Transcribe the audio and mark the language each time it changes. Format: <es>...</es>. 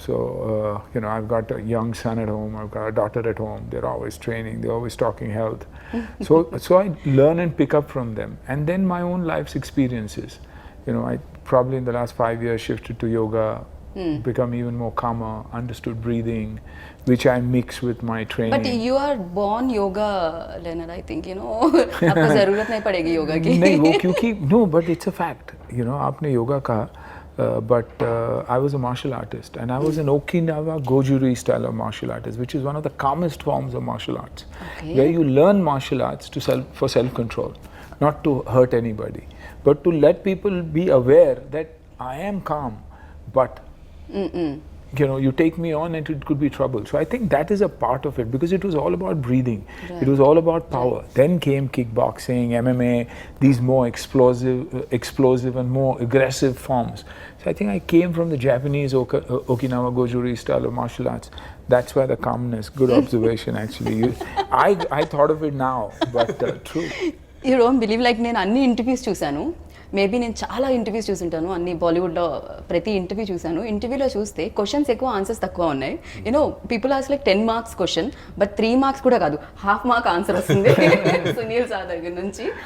<en>So, you know, I've got a young son at home, I've got a daughter at home, they're always training, they're always talking health. So I learn and pick up from them. And then my own life's experiences. You know, I probably in the last 5 years shifted to yoga, become even more calmer, understood breathing, which I mix with my training. But you are born yoga learner, I think, you know</en> <hi>आपको जरूरत नहीं पड़ेगी योगा की. नहीं वो क्योंकि</hi> <en>no, but it's a fact. You know,</en> <hi>आपने योगा कहा,</hi> <en>but I was a martial artist and I was an Okinawa Gojuri style of martial artist, which is one of the calmest forms of martial arts, where you learn martial arts for self-control, not to hurt anybody, but to let people be aware that I am calm, but you know, you take me on and it could be trouble. So I think that is a part of it, because it was all about breathing. Right. It was all about power. Right. Then came kickboxing, MMA, these more explosive and more aggressive forms. So I think I came from the Japanese Okinawa Gojuri style of martial arts. That's why the calmness. Good observation, actually. I thought of it now, but true. You don't believe, like</en> <te>నేను అన్ని interviews చూశాను, maybe నేను చాలా interviews చూసుంటాను, అన్ని బాలీవుడ్లో ప్రతి interview చూశాను. ఇంటర్వ్యూలో చూస్తే క్వశ్చన్స్ ఎక్కువ, ఆన్సర్స్ తక్కువ ఉన్నాయి. You know people ask like 10 marks question, but 3 marks కూడా కాదు, ½ మార్క్ ఆన్సర్ వస్తుంది సునీల్ సార్ దగ్గర నుంచి.</te>